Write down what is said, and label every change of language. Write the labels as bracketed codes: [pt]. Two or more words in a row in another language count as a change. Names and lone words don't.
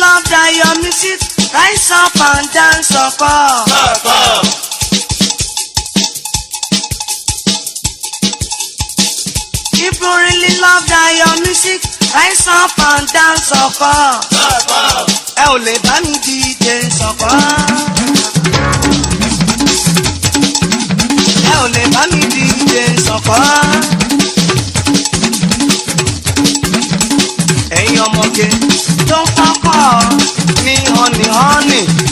[en] that your music rise up and dance ọkọ. If you really love that your music rise up and dance ọkọ. [yo] Ẹ ò lè bá mi DJ sọ̀kọ́. Ẹ ò lè bá mi DJ sọ̀kọ́. Ẹ̀yin ọmọge tó ń fọ́kọ̀ ní honey.